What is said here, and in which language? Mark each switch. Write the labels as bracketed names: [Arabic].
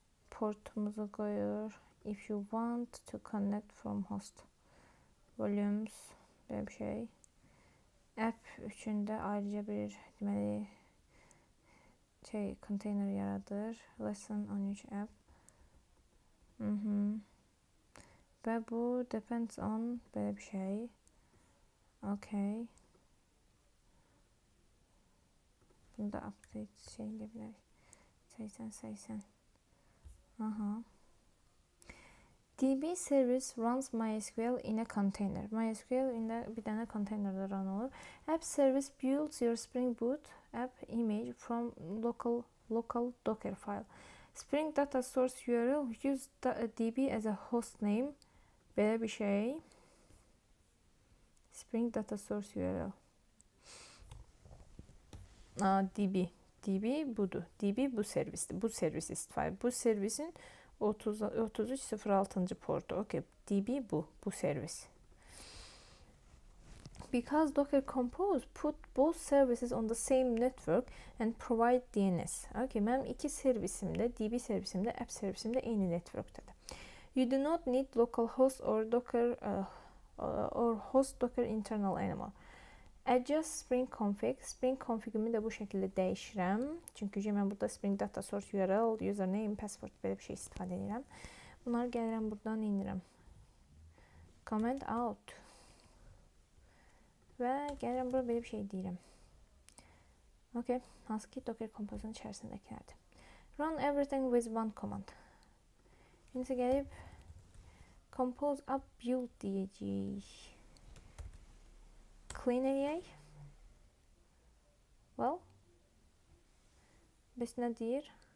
[Azerbaijani] Portumuzu koyur. [English] If you want to connect from host. [Azerbaijani] Volumes, belə bir şey. App üçündə ayrıca bir deməli container yaradır. [English] Lesson 13 app. [Azerbaijani] Və bu [English] depends on [Azerbaijani] belə bir şey. [English] Okay. [Azerbaijani] Bunu da update şey edə bilərik. 80. [English] DB service runs MySQL in a container. [Azerbaijani] MySQL bir dənə containerdə run olur. [English] App service builds your Spring Boot app image from local Docker file. Spring data source URL use DB as a host name [Azerbaijani] Belə bir şey. Spring Data Source URL. DB. DB budur. DB bu servisdir. Bu servis istifadə. Bu servisin 3306-cı portu. Okay. DB bu servis. [English] Because Docker Compose put both services on the same network and provide DNS. [Azerbaijani] Okay, mənim iki servisimdə, DB servisimdə, app servisimdə eyni networkdadır. [English] You do not need localhost or Docker or host Docker internal anymore. Adjust Spring Config. [Azerbaijani] Spring configimi də bu şəkildə dəyişirəm. Çünki mən burada Spring Data Source URL, username, password belə bir şey istifadə edirəm. Bunları gəlirəm buradan indirəm. [English] Comment out. [Azerbaijani] Və gəlirəm bura belə bir şey deyirəm. Okay, hansı ki Docker Compose'un içərisindəkilərdir. [English] Run everything with one command. [Azerbaijani] İndi gəlib compose up build deyəcəyik. Clean eləyək. Well, bəs nə deyir?